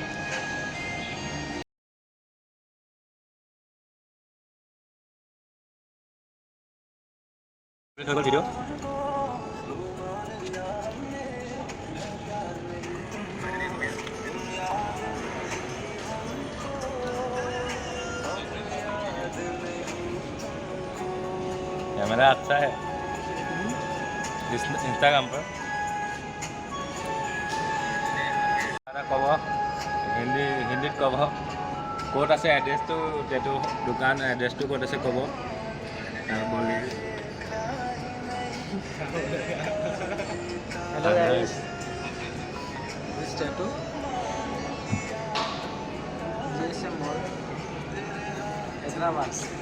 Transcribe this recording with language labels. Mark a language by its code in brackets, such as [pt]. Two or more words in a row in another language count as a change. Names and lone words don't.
[hi] वीडियो कैमरा अच्छा है इंस्टाग्राम पर। [as] কমেণ্ট ক'ব ক'ত আছে এড্ৰেছটো, এইটো দোকান এড্ৰেছটো ক'ত আছে ক'ব। [en] Hello guys, this tattoo GSM Mall, Hyderabad.